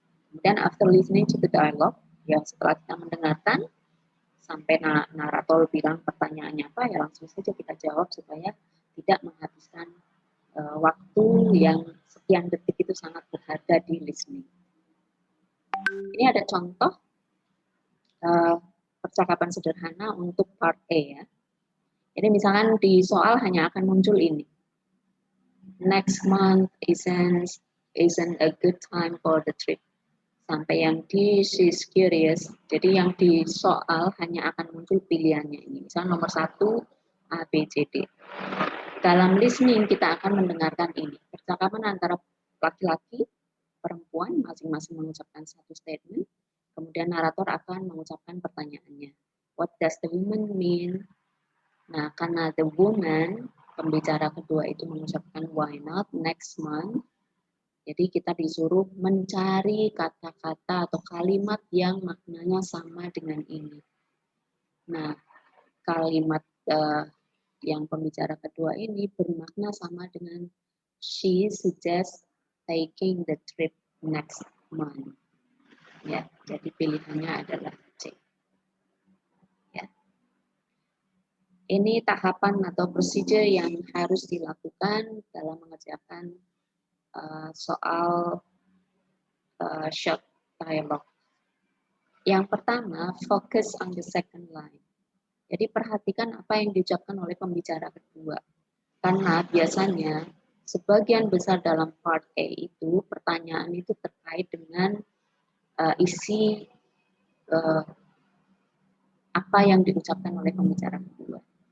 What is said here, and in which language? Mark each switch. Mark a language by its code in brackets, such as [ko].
[id] Kemudian [en] after listening to the dialogue, [id] ya setelah kita mendengarkan sampai narator bilang pertanyaannya apa, ya langsung saja kita jawab supaya tidak menghabiskan waktu yang sekian detik itu sangat berharga di listening. Ini ada contoh percakapan sederhana untuk part A ya. Jadi misalkan di soal hanya akan muncul ini. [en] Next month isn't a good time for the trip. [id] Sampai yang di [en] she's curious. [id] Jadi yang di soal hanya akan muncul pilihannya ini. Misal nomor 1 A, B, C, D. Dalam listening kita akan mendengarkan ini. Percakapan antara laki-laki, perempuan masing-masing mengucapkan satu statement. Kemudian narator akan mengucapkan pertanyaannya. [en] What does the woman mean? [id] Nah, karena the woman, pembicara kedua itu mengucapkan [en] why not next month. [id] Jadi kita disuruh mencari kata-kata atau kalimat yang maknanya sama dengan ini. Nah, kalimat yang pembicara kedua ini bermakna sama dengan [en] she suggests taking the trip next month. [id] Ya, jadi pilihannya adalah C. Ya. Ini tahapan atau prosedur yang harus dilakukan dalam mengerjakan soal short dialogue. Yang pertama, [en] focus on the second line. [id] Jadi perhatikan apa yang diucapkan oleh pembicara kedua. Karena biasanya sebagian besar dalam part A itu pertanyaan itu terkait dengan isi apa yang diucapkan oleh pembicara kedua.